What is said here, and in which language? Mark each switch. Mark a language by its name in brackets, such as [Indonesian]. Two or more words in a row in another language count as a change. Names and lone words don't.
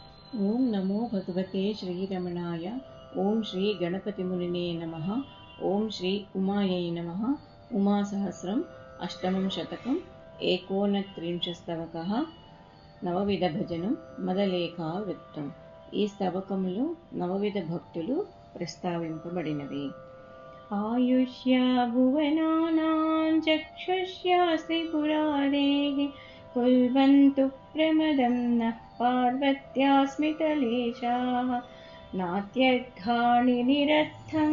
[Sanskrit] ओं नमो भगवते श्रीरमणाय। ओं श्री गणपतिमुनिने नमः। ओं श्री उमायै नमः। उमासहस्रम् अष्टमं शतकम् एकोनत्रिंशत् स्तवकः నవవిధ భజనం మదలేఖావృత్తం। [Telugu] ఈ స్తవకములో నవవిధ భక్తులు ప్రస్తావింపబడినవి. [Sanskrit] ఆయుష్యా భువనానాం చక్షుష్యాస్తి పురారేః కుర్వంతు ప్రమదం నః పార్వత్యాస్మితలేశాః నాత్యర్థాని నిరర్థం